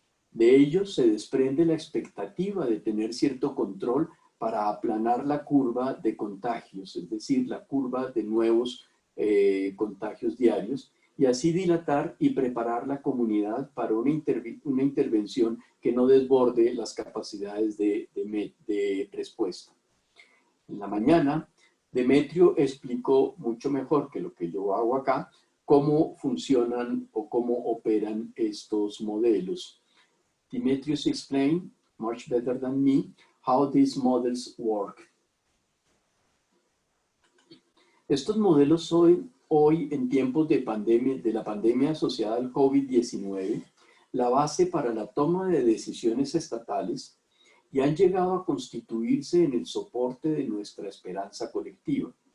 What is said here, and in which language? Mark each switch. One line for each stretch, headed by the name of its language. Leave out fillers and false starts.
Spanish: De ellos se desprende la expectativa de tener cierto control para aplanar la curva de contagios, es decir, la curva de nuevos contagios diarios, y así dilatar y preparar la comunidad para una intervención que no desborde las capacidades de respuesta. En la mañana, Demetrio explicó mucho mejor que lo que yo hago acá, cómo funcionan o cómo operan estos modelos.
English: Demetrius explained, much better than me, how these models work.
Spanish: Estos modelos son hoy, en tiempos de la pandemia asociada al COVID-19, la base para la toma de decisiones estatales y han llegado a constituirse en el soporte de nuestra esperanza colectiva.